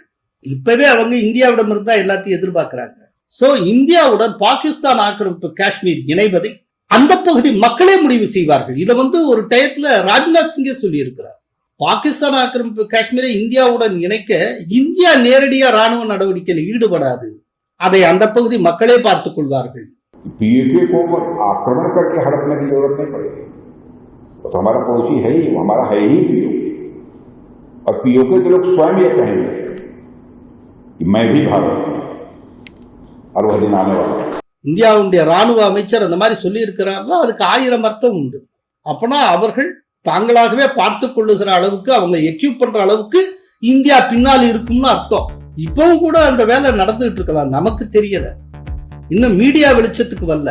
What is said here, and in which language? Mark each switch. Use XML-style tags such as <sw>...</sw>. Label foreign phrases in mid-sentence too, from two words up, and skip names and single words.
<ta>இப்பவே அவங்க இந்தியாவிடம் இருந்தா எல்லாத்தையும் எதிர்பார்க்கிறாங்க. சோ இந்தியாவுடன் பாகிஸ்தான் ஆக்கிரமிப்பு காஷ்மீர் இணைவதை அந்த பகுதி மக்களே முடிவு செய்வார்கள். இதை ஒரு டயத்துல ராஜ்நாத் சிங்கே சொல்லி இருக்கிறார். பாகிஸ்தான் ஆக்கிரமிப்பு காஷ்மீரை இந்தியாவுடன் இணைக்க இந்தியா நேரடியா ராணுவ நடவடிக்கையில் ஈடுபடாது. அதை அந்த பகுதி மக்களே பார்த்துக் கொள்வார்கள்.</ta> <hi>पीओके को आक्रमण करके हड़पने की जरूरत नहीं पड़ेगी. तो हमारा पड़ोसी है ही, हमारा है ही पीओके. और पीओके के लोग स्वयं ये कहेंगे कि मैं भी भारत हूं और वह दिन आने वाला.</hi> <ta>இந்தியாவுடைய ராணுவ அமைச்சர் அந்த மாதிரி சொல்லி இருக்கிறார்களோ அதுக்கு 1000 அர்த்தம் உண்டு. அப்பனா அவர்கள் தாங்களாகவே பார்த்துக் கொள்ளுகிற அளவுக்கு, அவங்க எக்யூப் பண்ற அளவுக்கு இந்தியா பின்னால் இருக்கும்னு அர்த்தம். இப்பவும் கூட அந்த வேலை நடந்துட்டு இருக்கலாம், நமக்கு தெரியல. இன்னும் மீடியா வெளிச்சத்துக்கு வரல.</ta>